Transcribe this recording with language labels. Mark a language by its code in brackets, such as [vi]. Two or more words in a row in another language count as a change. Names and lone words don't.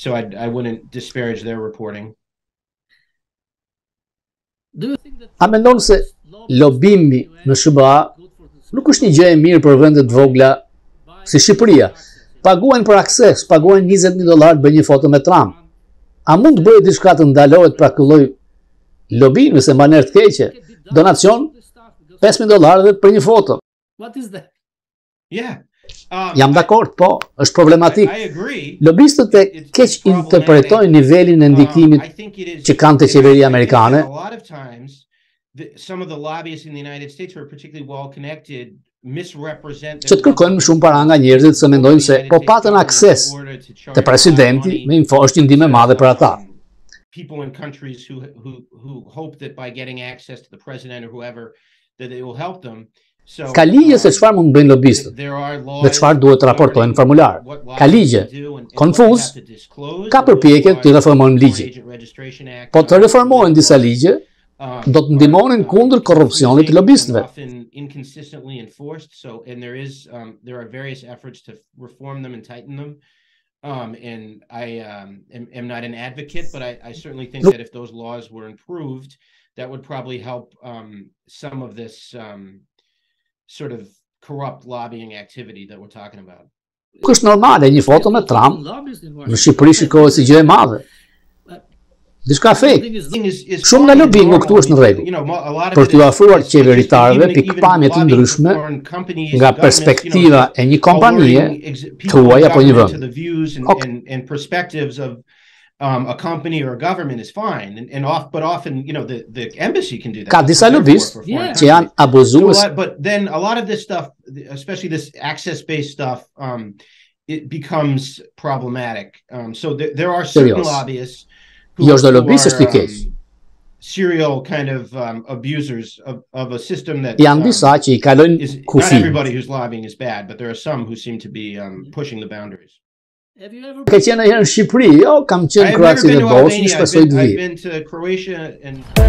[sq] A mendon se lobimi në SBA nuk është një gjë e mirë për vende të vogla si Shqipëria, paguajnë për akses, paguajnë $20,000 të bëjnë një foto me Trump. A mund të bëjë diçka të ndalohet pra ky lloj lobimi ose manerë të keqe? Donacion $5,000 për një foto. [en] What is that? Yeah. [sq] Jam dakord, po, është problematik. Lobistët e keq interpretojnë nivelin e ndikimit që kanë te qeveria amerikane. [en] Some of the lobbyists in the United States who are particularly well connected misrepresent [sq] që të kërkojnë më shumë para nga njerëzit se mendojnë se po patën akses te presidenti me info është një ndihmë e madhe për ata. [en] People in countries who hope that by getting access to the president or whoever that it will help them. [sq] Ka ligje se çfarë mund të bëjnë lobistët dhe çfarë duhet të raportojnë në formular. Ka ligje, konfuz, ka përpjekje të reformojnë ligjin. Po të reformojnë disa ligje, do të ndihmonin kundër korrupsionit të lobistëve. [en] There are various efforts to reform them and tighten them. And I am not an advocate, but I certainly think that if those laws were improved, that would probably help some of this sort of corrupt lobbying activity that we're talking about. [sq] Është normale, një foto me Trump në Shqipëri shikohet si gjë e madhe. Diçka fake. Shumë nga lobingu këtu është në rregull. Për t'u ofruar qeveritarëve pikpamje të ndryshme nga perspektiva e një kompanie, thuaj apo një vend. [en] A company or a government is fine, but often, the embassy can do that. [sq] Ka disa lobistë që janë abuzues. [en] But then a lot of this stuff, especially this access-based stuff, it becomes problematic. So there are certain lobbyists who are serial kind of abusers of a system that [sq] janë disa që I kalojnë kufi. [en] Not everybody who's lobbying is bad, but there are some who seem to be pushing the boundaries. [sq] Ke qenë herë në Shqipëri? Jo, kam qenë Kroaci dhe Bosnjë, shpresoj të vi. [en] I've been to Croatia and